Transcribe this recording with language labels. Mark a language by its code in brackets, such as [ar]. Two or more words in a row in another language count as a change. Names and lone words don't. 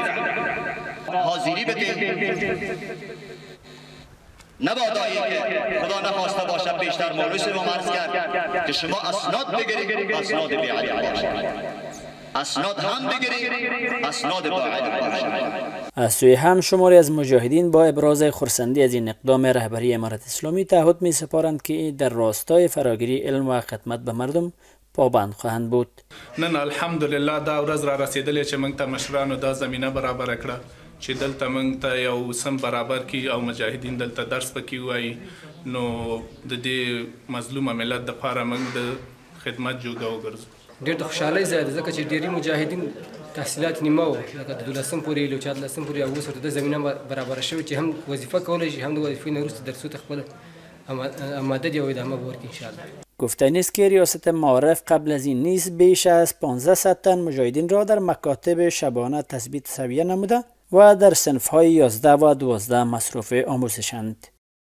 [fa] حاضری بدید نبادا که خدا نخواسته باشد بیشتر مولوی ما عرض کرد که شما اسناد بگیرید اسناد بی‌عدل باشد، اسناد هم بگیرید اسناد با عدل باشد. از سوی هم شماری از مجاهدین با ابراز خرسندی از این اقدام رهبری امارت اسلامی تعهد می سپارند که در راستای فراگیری علم و خدمت به مردم پابند خواهند بود. [ps] نن الحمدلله دا ورځ را رسیدلې چې موږ ته مشرانو دا زمینه برابر کړه چې دلته موږ ته یو سم برابر کی او مجاهدین دلته درس پکې وایي نو د دې مظلومه ملت د لپاره موږ د خدمت جوګه وګرځو. ډېر د خوشحالۍ ځای دی ځکه چې ډېری مجاهدین تحصیلات نیمه وو لکه د 12 پورې له 14 پورې او اوس ورته د زمینه برابر شوې چې هم وظیفه کولی شي هم د وظیفې نه وروسته درسو ته خپل آماده دی او ادامه به ورکړي [ar] انشاءالله. [fa] گفتنی است که ریاست معارف قبل از این نیز بیش از 1500 تن مجاهدین را در مکاتب شبانه تثبیت سویه نموده و در صنف‌های 11 و 12 مصروف آموزشند.